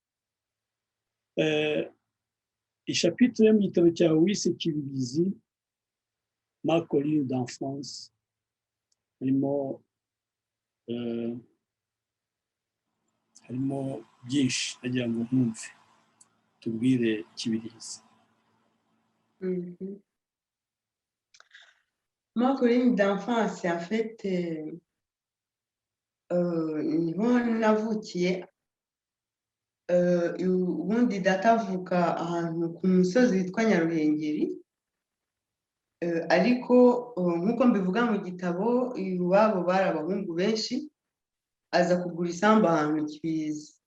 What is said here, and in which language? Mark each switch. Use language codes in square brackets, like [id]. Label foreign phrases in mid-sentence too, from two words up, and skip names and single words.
[rw] Ishapitire yo mu gitabo cyawe wise Kibirizi ma colline d'enfance, harimo byinshi nagira ngo nkumve, tubwire Kibirizi. [fr] Ma colline d'enfance, en fait, [rw] niho navukiye. Ubundi data avuka ahantu ku musozi witwa Nyaruhengeri, ariko nk'uko mbivuga mu gitabo, iwabo bari abahungu benshi, aza kugura isambu ahantu Kibirizi.